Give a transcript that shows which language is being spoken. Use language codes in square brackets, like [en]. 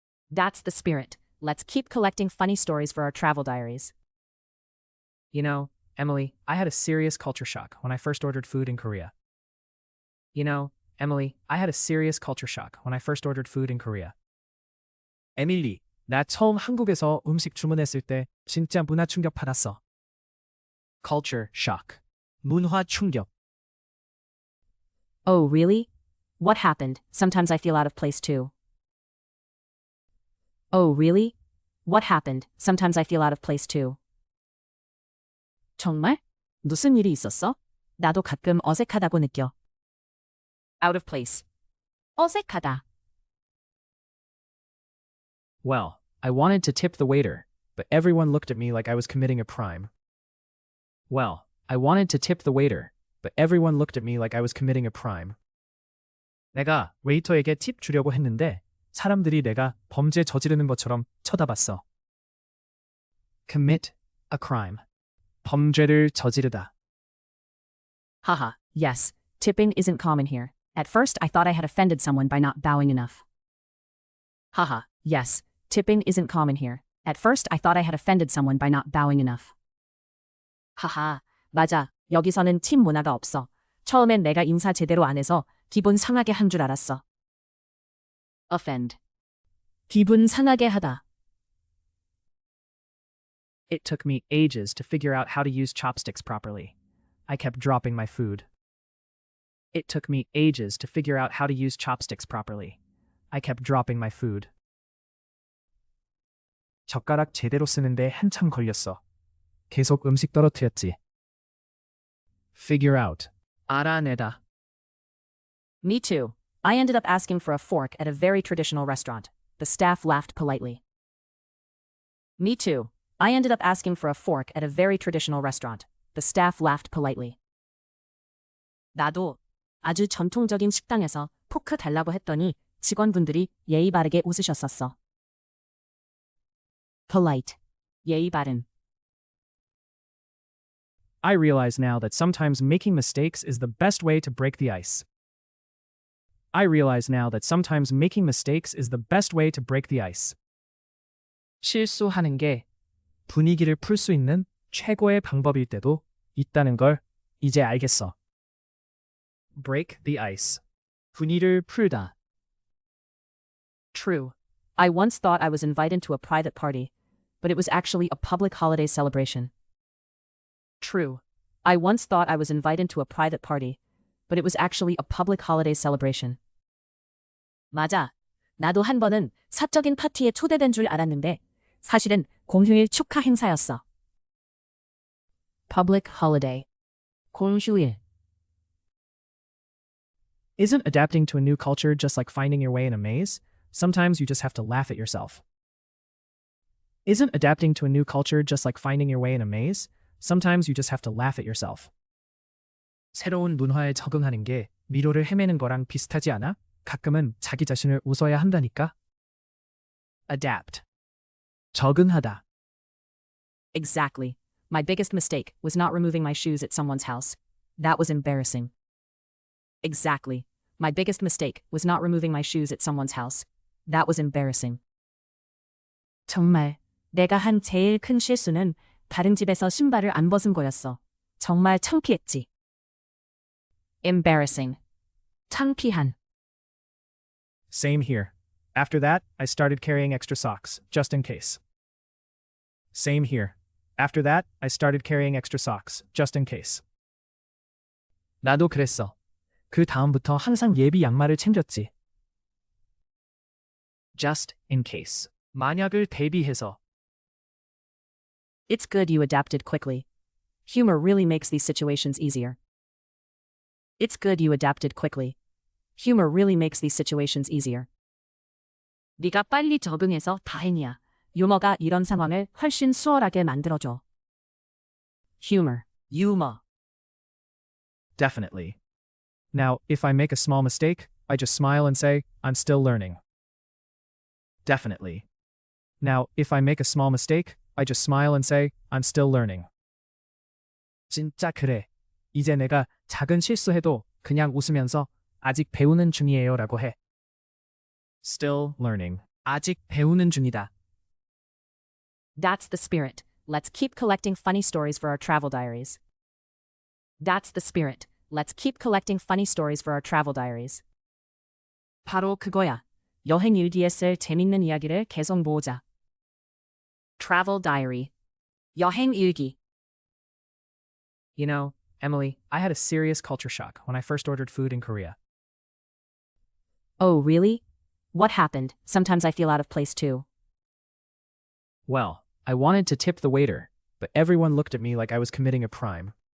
[en] That's the spirit. Let's keep collecting funny stories for our travel diaries. You know, Emily, I had a serious culture shock when I first ordered food in Korea. You know, Emily, I had a serious culture shock when I first ordered food in Korea. [ko] 에밀리, 나 처음 한국에서 음식 주문했을 때 진짜 문화 충격 받았어. [en] Culture shock. [ko] 문화 충격. [en] Oh, really? What happened? Sometimes I feel out of place too. Oh, really? What happened? Sometimes I feel out of place too. [ko] 정말? 무슨 일이 있었어? 나도 가끔 어색하다고 느껴. [en] Out of place. [ko] 어색하다. [en] Well, I wanted to tip the waiter, but everyone looked at me like I was committing a crime. Well, I wanted to tip the waiter, but everyone looked at me like I was committing a crime. [ko] 내가 웨이터에게 팁 주려고 했는데 사람들이 내가 범죄 저지르는 것처럼 쳐다봤어. [en] Commit a crime. [ko] 범죄를 저지르다. [en] Haha, yes, tipping isn't common here. At first, I thought I had offended someone by not bowing enough. Haha, yes, tipping isn't common here. At first, I thought I had offended someone by not bowing enough. [ko] 하하, 맞아. 여기서는 팁 문화가 없어. 처음엔 내가 인사 제대로 안 해서 기분 상하게 한 줄 알았어. [en] Offend. [ko] 기분 상하게 하다. [en] It took me ages to figure out how to use chopsticks properly. I kept dropping my food. It took me ages to figure out how to use chopsticks properly. I kept dropping my food. [ko] 젓가락 제대로 쓰는데 한참 걸렸어. 계속 음식 떨어뜨렸지. [en] Figure out. [ko] 알아내다. [en] Me too. I ended up asking for a fork at a very traditional restaurant. The staff laughed politely. Me too. I ended up asking for a fork at a very traditional restaurant. The staff laughed politely. [ko] 나도 아주 전통적인 식당에서 포크 달라고 했더니 직원분들이 예의 바르게 웃으셨었어. [en] Polite. [ko] 예의 바른. [en] I realize now that sometimes making mistakes is the best way to break the ice. I realize now that sometimes making mistakes is the best way to break the ice. [ko] 실수하는 게 분위기를 풀 수 있는 최고의 방법일 때도 있다는 걸 이제 알겠어. [en] Break the ice. [ko] 분위기를 풀다. [en] True. I once thought I was invited to a private party, but it was actually a public holiday celebration. True. I once thought I was invited to a private party, but it was actually a public holiday celebration. [ko] 맞아. 나도 한 번은 사적인 파티에 초대된 줄 알았는데 사실은 공휴일 축하 행사였어. [en] Public holiday. [ko] 공휴일. [en] Isn't adapting to a new culture just like finding your way in a maze? sometimes you just have to laugh at yourself. Isn't adapting to a new culture just like finding your way in a maze? Sometimes you just have to laugh at yourself. [ko] 새로운 문화에 적응하는 게 미로를 헤매는 거랑 비슷하지 않아? 가끔은 자기 자신을 웃어야 한다니까. [en] Adapt. [ko] 적응하다. [en] Exactly. My biggest mistake was not removing my shoes at someone's house. That was embarrassing. Exactly. My biggest mistake was not removing my shoes at someone's house. That was embarrassing. [ko] 정말 내가 한 제일 큰 실수는 다른 집에서 신발을 안 벗은 거였어. 정말 창피했지. [en] Embarrassing. [ko] 창피한. [en] Same here. After that, I started carrying extra socks, just in case. Same here. After that, I started carrying extra socks, just in case. [ko] 나도 그랬어. 그 다음부터 항상 예비 양말을 챙겼지. [en] Just in case. [ko] 만약을 대비해서. [en] It's good you adapted quickly. Humor really makes these situations easier. It's good you adapted quickly. Humor really makes these situations easier. [ko] 네가 빨리 적응해서 다행이야. 유머가 이런 상황을 훨씬 수월하게 만들어줘. [en] Humor. 유머. Definitely. Now, if I make a small mistake, I just smile and say, I'm still learning. Definitely. Now, if I make a small mistake, I just smile and say, I'm still learning. [ko] 진짜 그래. 이제 내가 작은 실수해도 그냥 웃으면서 아직 배우는 중이에요 라고 해. [en] Still learning. [ko] 아직 배우는 중이다. [en] That's the spirit. Let's keep collecting funny stories for our travel diaries. That's the spirit. Let's keep collecting funny stories for our travel diaries. [ko] 바로 그거야. 여행 일기에 쓸 재밌는 이야기를 계속 모으자. [en] Travel diary. [ko] 여행 일기. [en] You know, Emily, I had a serious culture shock when I first ordered food in Korea. Oh, really? What happened? Sometimes I feel out of place too. Well, I wanted to tip the waiter, but everyone looked at me like I was committing a crime.